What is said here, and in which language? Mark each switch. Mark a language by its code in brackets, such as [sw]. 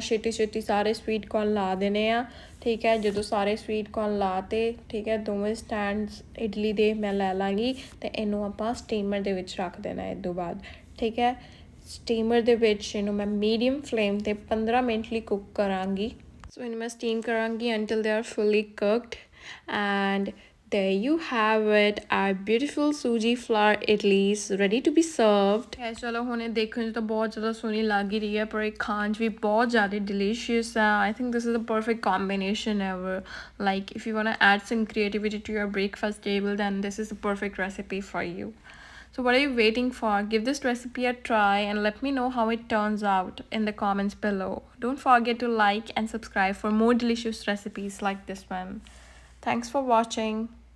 [pa] ਛੇਤੀ ਛੇਤੀ ਸਾਰੇ ਸਵੀਟ ਕੋਰਨ ਲਾ ਦੇਣੇ ਆ, ਠੀਕ ਹੈ। ਜਦੋਂ ਸਾਰੇ ਸਵੀਟ ਕੋਰਨ ਲਾ ਤੇ, ਠੀਕ ਹੈ, ਦੋਵੇਂ ਸਟੈਂਡਸ ਇਡਲੀ ਦੇ ਮੈਂ ਲੈ ਲਾਂਗੀ ਅਤੇ ਇਹਨੂੰ ਆਪਾਂ ਸਟੀਮਰ ਦੇ ਵਿੱਚ ਰੱਖ ਦੇਣਾ ਇਹ ਤੋਂ ਬਾਅਦ, ਠੀਕ ਹੈ। ਸਟੀਮਰ ਦੇ ਵਿੱਚ ਇਹਨੂੰ ਮੈਂ ਮੀਡੀਅਮ ਫਲੇਮ 'ਤੇ 15 ਮਿੰਟ ਲਈ ਕੁੱਕ ਕਰਾਂਗੀ। ਸੋ ਇਹਨੂੰ ਮੈਂ ਸਟੀਮ ਕਰਾਂਗੀ [en] until they are fully cooked and there you have it, our beautiful suji flour idlis ready to be served. [pa] ਚਲੋ ਹੁਣ ਇਹ ਦੇਖਣ 'ਚ ਤਾਂ ਬਹੁਤ ਜ਼ਿਆਦਾ ਸੋਹਣੀ ਲੱਗ ਹੀ ਰਹੀ ਹੈ, ਪਰ ਇਹ ਖਾਣ 'ਚ ਵੀ ਬਹੁਤ ਜ਼ਿਆਦਾ ਡਿਲੀਸ਼ੀਅਸ ਹੈ। [en] I think this is the perfect combination ever. Like if you want to add some creativity to your breakfast table, then this is the perfect recipe for you. So what are you waiting for? Give this recipe a try and let me know how it turns out in the comments below. Don't forget to like and subscribe for more delicious recipes like this one. Thanks for watching.